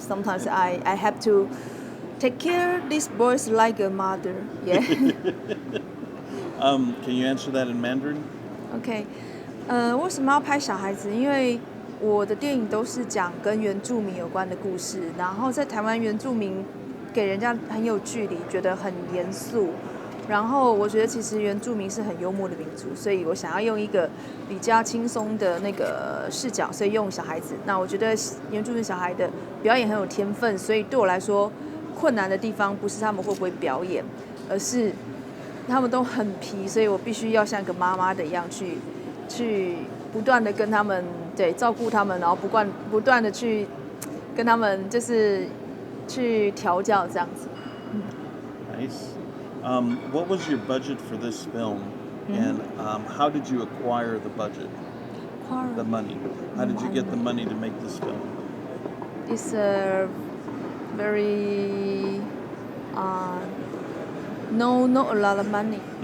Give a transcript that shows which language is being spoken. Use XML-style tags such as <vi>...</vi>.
<en>Sometimes I have to take care these boys like a mother. Yeah. Can you answer that in Mandarin?</en> <zh>OK，为什么要拍小孩子？因为我的电影都是讲跟原住民有关的故事，然后在台湾原住民给人家很有距离，觉得很严肃。然后我觉得其实原住民是很幽默的民族，所以我想要用一个比较轻松的那个视角，所以用小孩子。那我觉得原住民小孩的表演很有天分，所以对我来说困难的地方不是他们会不会表演，而是他们都很皮，所以我必须要像个妈妈的一样去不断的跟他们照顾他们，然后不断的去跟他们就是去调教这样子。</zh> <en>Nice. What was your budget for this film, and how did you acquire the budget, the money? How did you get the money to make this film? It's very not a lot of money.</en>